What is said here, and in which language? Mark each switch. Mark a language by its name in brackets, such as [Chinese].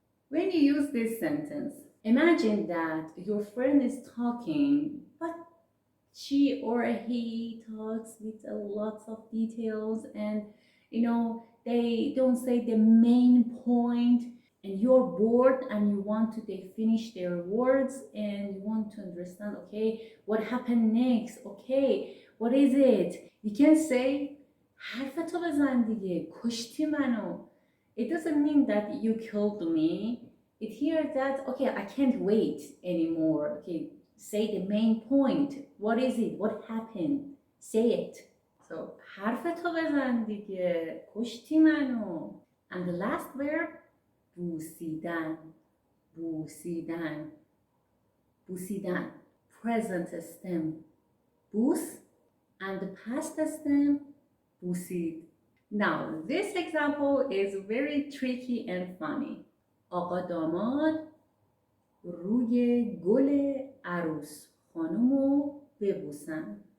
[English] When you use this sentence, imagine that your friend is talking, but she or he talks with a lots of details and, you know, they don't say the main point and you're bored and you want to they finish their words and you want to understand, okay, what happened next? Okay, what is it? You can say [Persian] حرفتو بزن دیگه. کشتی منو. [English] It doesn't mean that you killed me. It hears that, okay, I can't wait anymore. Okay, say the main point. What is it? What happened? Say it. So, [Persian] حرفتو بزن دیگه. کشتی منو. [English] And the last verb, بوسیدن. بوسیدن. بوسیدن. Present stem بوس, and the past tense بوسید. Now, this example is very tricky and funny. [Persian] آقا داماد روی گل عروس خانومو ببوسن.